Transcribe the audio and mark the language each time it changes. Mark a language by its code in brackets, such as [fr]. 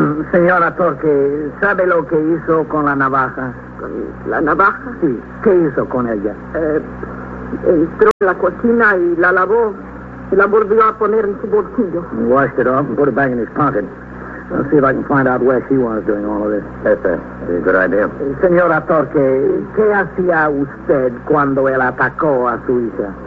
[es] Señora Torque, ¿sabe lo que hizo con la navaja? ¿Con la navaja? Sí. ¿Qué hizo con ella? Entró en la cocina y la lavó. Y la volvió a poner en su bolsillo. [en] He washed it off and put it back in his pocket. I'll see if I can find out where she was doing all of this. Yes, sir. That'd be a good idea. [es] Señora Torque, ¿qué hacía usted cuando él atacó a su hija?